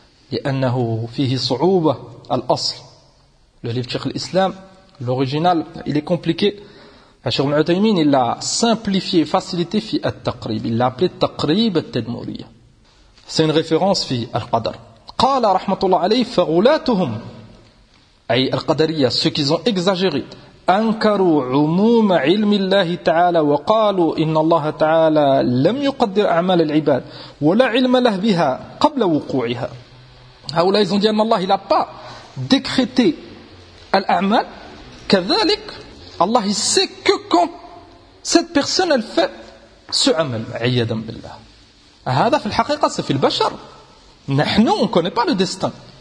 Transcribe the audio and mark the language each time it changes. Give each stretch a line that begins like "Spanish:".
Arabic: Li'annahu fihi su'ouba al-asl.
French: Le livre Cheikh al-Islam, l'original, il est compliqué. Cheikh ibn Uthaymeen, il l'a simplifié, facilité fi al-taqrib. Il l'a appelé taqrib al-tadmouriya. C'est une référence fi Al-Qadr.
Arabic: Qala rahmatullah alayh, fa'ulatuhum. أي القدرية
French: ceux qui ont exagéré
Arabic: أنكروا عموم علم الله تعالى وقالوا إن الله تعالى لم يقدر أعمال العباد ولا علم له بها قبل وقوعها.
French: هؤلاء ils ont dit أن الله il a pas décrété الأعمال كذلك الله il sait que quand cette personne elle fait ce amal, ayyadan billah. Hada fil haqiqa, c'est fil bachar. Nous, on ne connaît pas le destin.